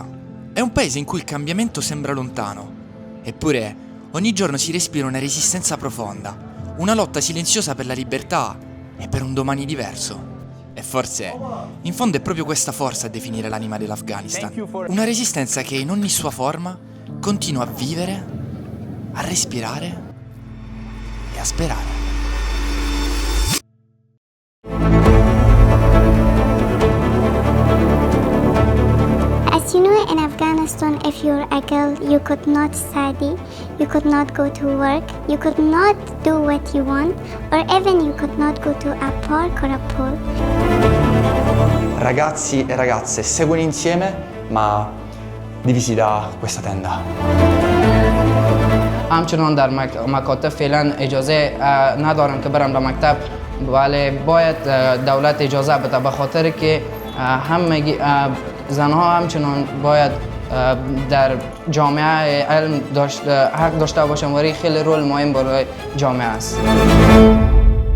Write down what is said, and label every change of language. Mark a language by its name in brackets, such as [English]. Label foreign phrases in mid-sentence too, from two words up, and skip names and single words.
[Italian] È un paese in cui il cambiamento sembra lontano, eppure ogni giorno si respira una resistenza profonda, una lotta silenziosa per la libertà e per un domani diverso. E forse, in fondo è proprio questa forza a definire l'anima dell'Afghanistan. Una resistenza che in ogni sua forma continua a vivere, a respirare e a sperare. [English] As you know, in Afghanistan, if you're a girl, you could not study, you could not go to work, you could not do what you want, or even you could not go to a park or a pool. [Italian] Ragazzi e ragazze seguono insieme, ma divisi da questa tenda. [Persian] همچنان در مکاتب فعلا اجازه ندارم که برم به مکتب، ولی باید دولت اجازه بده به خاطر که زنها همچنان باید در جامعه علم حق داشته باشن و خیلی رول مهم برای جامعه است.